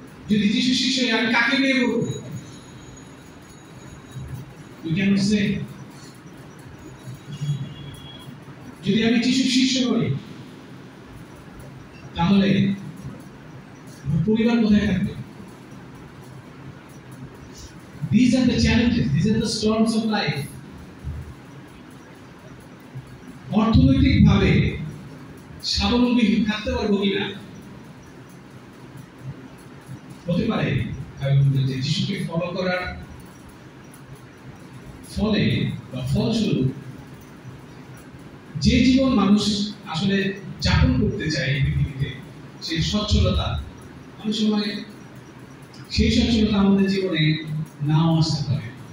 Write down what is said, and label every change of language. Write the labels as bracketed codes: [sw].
[bn] যদি যিশুর শিষ্য হই, আমি কাকে বিয়ে করব? [en] You cannot say. [bn] যদি আমি যিশুর শিষ্য হই, তাহলে পরিবার কোথায় থাকবে? [en] These are the challenges, these are the storms of life. [bn] অর্থনৈতিক ভাবে স্বাবলম্বী থাকতে পারবো কিনা? হতে পারে যে যিশুকে ফলো করার ফলে বা ফলস্বরূপ যে জীবন মানুষ আসলে যাপন করতে চায় এই পৃথিবীতে, সেই সচ্ছলতা, অনেক সময় সেই সচ্ছলতা আমাদের জীবনে নাও আসতে পারে।